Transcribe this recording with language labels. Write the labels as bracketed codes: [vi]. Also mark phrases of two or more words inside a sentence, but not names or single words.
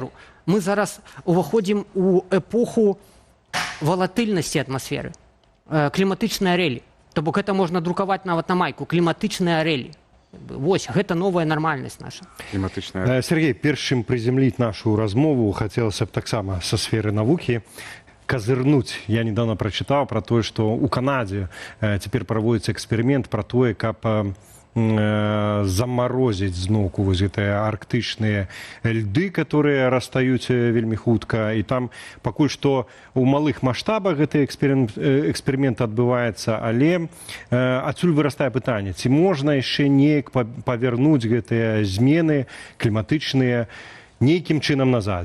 [be] Мы зараз уваходзім у эпоху валатыльнасці атмасферы, кліматычныя арэлі. То бок гэта можна друкаваць нават на майку, кліматычныя арэлі. Вось, гэта новая нармальнасць наша. Кліматычная. Сергей, перш чым прызямліць нашу размову, хацелася б таксама са сферы навукі козырнуть. [ru] Я недавно прочитал про то, что у Канады теперь проводится эксперимент про то, как заморозить зноку вот эти арктычныя льды, которые растаюць [be] вельмі хутка. И там пакуль што у малых маштабах гэты эксперимент адбываецца, але адсюль вырастае пытанне, ці можна яшчэ неяк павярнуць гэтыя змены кліматычныя нейкім чынам назад.